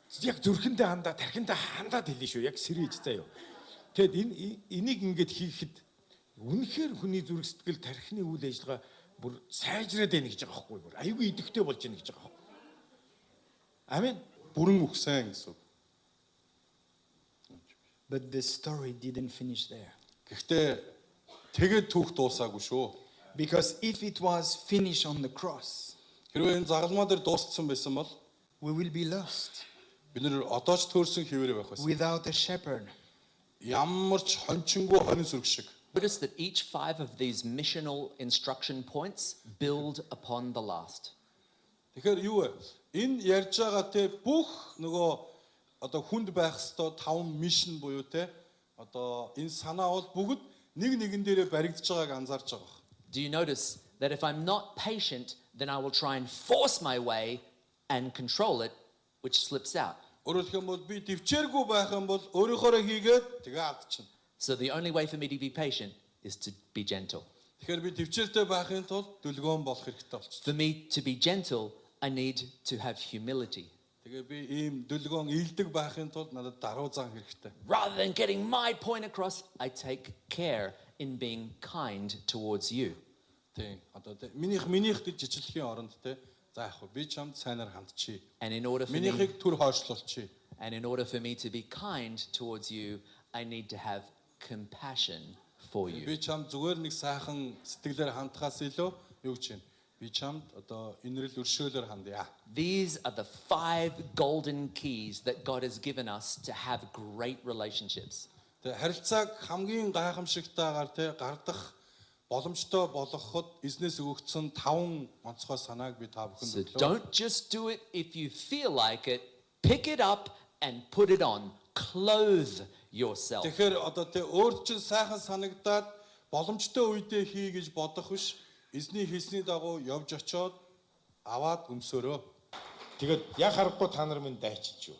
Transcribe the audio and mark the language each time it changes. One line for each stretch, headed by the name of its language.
Mongolian: Яг зүрхэндээ хандаа, тархиндаа хандаад хэлнэ шүү. Яг сэрэж заяа. Тэгэд энийг ингэж хийхэд үнэхээр хүний зүрх сэтгэл тархины үйл ажиллагаа бүр сайжраад байна гэж байгаа байхгүй юу? Аюугүй идэвхтэй болж байна гэж байгаа байхгүй. Амен. Бүрэн үхсэн гэсэн үг.
English: But the story didn't finish there.
Mongolian: Гэхдээ тэгээд түүх дуусаагүй шүү.
English: Because if it was finished on the cross,
Mongolian: хэрвээ энэ загалмаа дээр дууссан байсан бол
English: we will be lost
Mongolian: бид нэр одоо ч төөрсөн хിവэрэ байх байсан.
English: without a shepherd.
Mongolian: Ямар ч хончингүй хонин сүрэг шиг.
English: Notice that each 5 of these missional instruction points build upon the last.
Mongolian: Тэгэхээр юу вэ? Энэ ярьж байгаа те бүх нөгөө одоо хүнд байх ёстой 5
English: мишн
Mongolian: буюу те одоо энэ санаа бол бүгд нэг нэгэн дээрээ баригдаж байгааг анзаарч байгаа.
English: Do you notice that if I'm not patient, then I will try and force my way and control it, which slips out.
Mongolian: Өөрөөр хэлбэл би төвчээргүй байх юм бол өөрийнхоороо хийгээд тэгээ алдчихна.
English: So the only way for me to be patient is to be gentle.
Mongolian: Тэгэхээр би төвчээртэй байхын тулд дүлгөөн болох хэрэгтэй болчихсон.
English: For me to be gentle, I need to have humility.
Mongolian: Тэгээ би ийм дүлгөөн ийдэг байхын тулд надад даруй зан хэрэгтэй.
English: Rather than getting my point across, I take care in being kind towards you.
Mongolian: Тийм. Одоо тэ минийх гэж жичлэхийн оронд тэ за яг би чамд сайнаар хандчихъя.
English: And in order for me,
Mongolian: Минийхийг түр хойшлуулчихъя.
English: to be kind towards you, I need to have compassion for you.
Mongolian: Би чамд зүгээр нэг сайхан сэтгэлээр хандхаас илүү юу гэж байна? Би чамд одоо инрэл өршөөлөөр хандъя.
English: These are the 5 golden keys that God has given us to have great relationships.
Mongolian: Тэгээ харилцааг хамгийн гайхамшигтайгаар тэ гардах боломжтой болгоход эзнээс өгөгдсөн 5 онцгой санааг би та бүхэнд
English: So
Mongolian: өглөө.
English: don't just do it if you feel like it. Pick it up and put it on. Clothe yourself.
Mongolian: Тэгэхээр одоо тэ өөрт чинь сайхан санагдаад боломжтой үедээ хий гэж бодох биш. Эзний хэлсний дагуу явж очиод аваад өмсөөрөө. Тэгээд яг харахгүй та нар минь дайчиж юу.